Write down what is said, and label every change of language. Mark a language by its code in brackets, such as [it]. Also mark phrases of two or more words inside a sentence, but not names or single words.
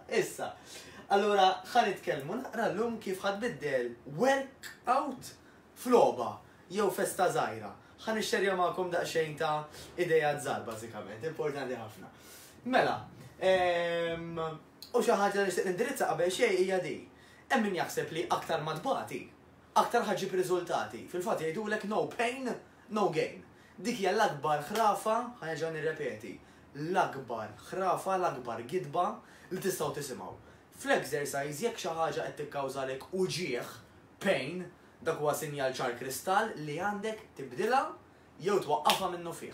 [mt] Issa, allura ħa nitkellmu naqra llum kif ħadbiddel workout f'logħba jew festa żgħira. Ħa nixxerja magħkom daqsxejn ta' idea żgħar bażikament, importanti ħafna. Mela, u xi ħaġa li nixtieq nindirizza qabel xejn hija di. Hemm min jaħseb li aktar ma tbagħti, aktar ħaġib riżultati. Fil-fatt jgħidulek [en] no pain, no gain. [mt] Dik hija l-akbar ħrafa, ħaġa nirrepeti, l-akbar ħrafa, l-akbar gidba li tistgħu tisimgħu. Fl-exercise jekk xi ħaġa qed tikkawżalek uġigħ, pain, dak huwa sinjal ċar kristall li għandek tibdilha jew twaqqafha minnu fih.